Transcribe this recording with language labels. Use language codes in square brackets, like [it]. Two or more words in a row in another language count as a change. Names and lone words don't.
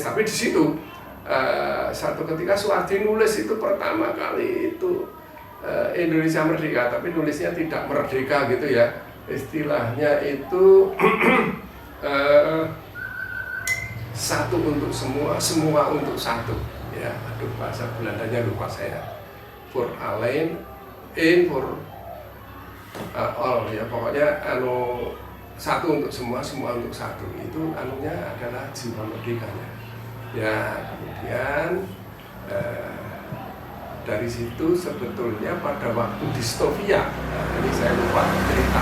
[id] Tapi di situ satu ketika Suwardi nulis itu pertama kali itu Indonesia Merdeka, tapi nulisnya tidak merdeka gitu, ya. Istilahnya itu satu untuk semua, semua untuk satu, ya. Aduh, bahasa Belandanya lupa saya. For alleen, één for all, ya, pokoknya satu untuk semua, semua untuk satu. Itu anunya adalah jiwa merdekanya. Ya, kemudian dari situ sebetulnya pada waktu distofia, ini saya lupa cerita.